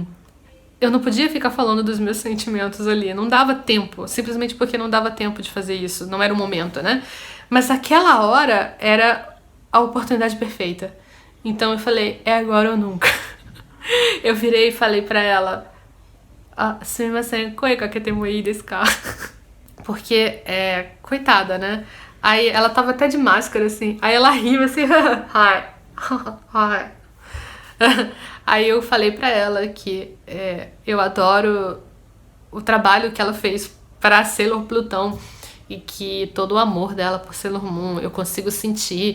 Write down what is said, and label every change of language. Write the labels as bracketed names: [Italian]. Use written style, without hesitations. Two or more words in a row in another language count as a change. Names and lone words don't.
[Portuguese] Eu não podia ficar falando dos meus sentimentos ali, não dava tempo, simplesmente porque não dava tempo de fazer isso, não era o momento, né? Mas aquela hora era a oportunidade perfeita. Então eu falei, é agora ou nunca. Eu virei e falei pra ela, [Japanese] すみません、声かけてもいいですか? [Portuguese] Porque, coitada, né? Aí ela tava até de máscara, assim, aí ela riu assim, hi. Aí eu falei pra ela que eu adoro o trabalho que ela fez pra Sailor Plutão e que todo o amor dela por Sailor Moon eu consigo sentir.